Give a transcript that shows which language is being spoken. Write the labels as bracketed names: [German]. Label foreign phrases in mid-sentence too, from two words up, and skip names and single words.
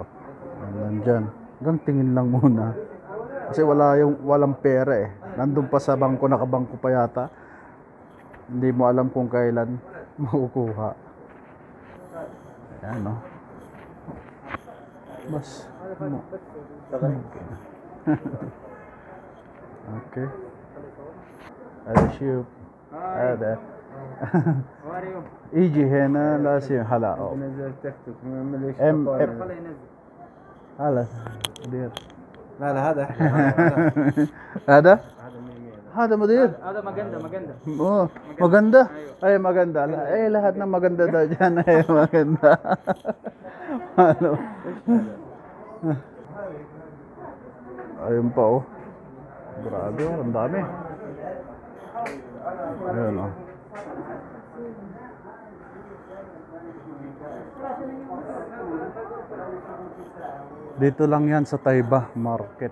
[Filipino] Nandyan. Hanggang tingin lang muna. Kasi walang pera eh. Nandun pa sa bangko, nakabangko pa yata. Hindi mo alam kung kailan makukuha. Ayan, no? Mas okay. Ayup. Ada. [English] How are you? [Arabic] يجي هنا لازم هلا نزل تيك توك مليش هلا مدير لا لا هذا هذا هذا هذا مدير [Filipino] Ada maganda, maganda. oh maganda ay maganda lahat ng maganda daw diyan ay maganda ano ayun pa oh grabe oh ang dami ayun oh dito lang yan sa Taiba Market.